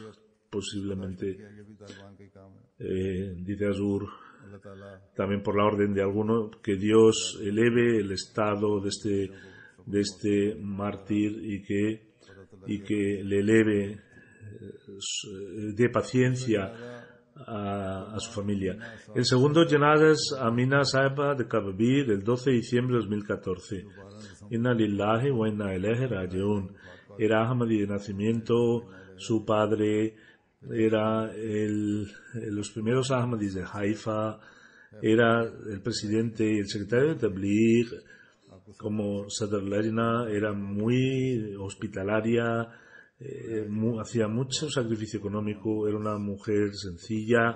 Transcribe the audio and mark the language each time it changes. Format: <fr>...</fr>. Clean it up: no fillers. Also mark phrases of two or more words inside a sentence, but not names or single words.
<es>Posiblemente, dice Azur, también por la orden de alguno, que Dios eleve el estado de este mártir y que le eleve, dé paciencia a su familia. El segundo janazah es Amina Saiba de Kababir, el 12 de diciembre de 2014.</es> <ar>إنا لله وإنا إليه راجعون.</ar> <es>Era Ahmadi de nacimiento, su padre era los primeros Ahmadis de Haifa, era el presidente y el secretario de Tabligh. Como Sadr Lajna era muy hospitalaria, hacía mucho sacrificio económico, era una mujer sencilla.</es>